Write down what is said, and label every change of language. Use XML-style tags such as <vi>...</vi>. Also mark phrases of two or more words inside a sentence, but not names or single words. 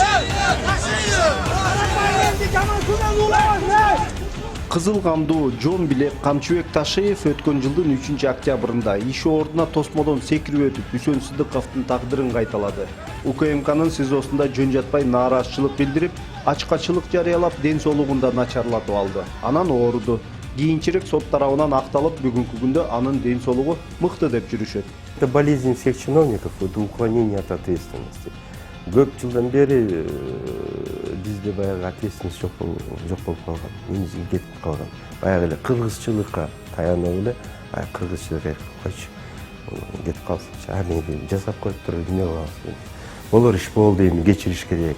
<ky>Кызыл камдуу Жон Билек Камчыбек Ташиев өткөн жылдын 3-октябрында иш ордуна тосмодон секирип өтүп Үсөн Сыдыковдун тагдырын кайталады. УКМКнын СИЗОсунда жөн жатпай нааразычылык билдирип, ачкачылык жарыялап, ден соолугун да начарлатып алды. Анан ооруду. Кийинчерээк сот тарабынан акталып, бүгүнкү күндө анын ден соолугу мыкты деп жүрүшөт.</ky> <ru>Это болезнь всех чиновников, это уклонение от ответственности.</ru> <ky>Көп жылдан бери бизде баягы ответственность жок болуп калган, негизи кетип калган. Баягы эле кыргызчылыкка таянып эле, кыргызчылык койчу кетип калсынчы, аны жасап коюптур, эмне кылабыз. Болор иш болду, эми кечириш керек.</ky>